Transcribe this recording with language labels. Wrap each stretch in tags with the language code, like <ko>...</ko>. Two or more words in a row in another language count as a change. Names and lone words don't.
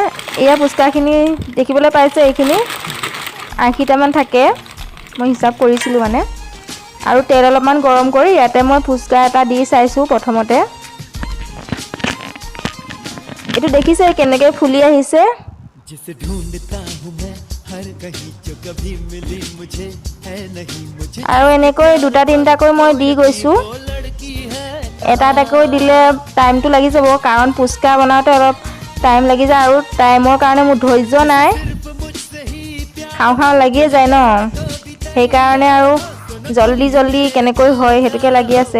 <as>এয়া ফুচকাখিনি দেখিবলৈ পাইছে, এইখিনি 80টা মান থাকে, মই হিচাপ কৰিছিলো মানে। আৰু তেল অলপমান গৰম কৰি ইয়াতে মই ফুচকা এটা দি চাইছো প্ৰথমতে। এটো দেখিছে কেনেকৈ ফুলি আহিছে।</as> <hi>जिसे ढूंढता हूं मैं हर कहीं जो कभी मिली मुझे है नहीं मुझे</hi> <as>আৰু এনেকৈ দুটা তিনটাকৈ মই দি গৈছো। এটা এটাকৈ দিলে টাইমটো লাগি যাব, কাৰণ ফুচকা বনাওতে অলপ টাইম লাগি যায় আৰু টাইমৰ কাৰণে মোৰ ধৈৰ্য নাই, খাওঁ খাওঁ লাগিয়ে যায় ন, সেইকাৰণে আৰু জলদি কেনেকৈ হয় হেতুকে লাগি আছে।</as>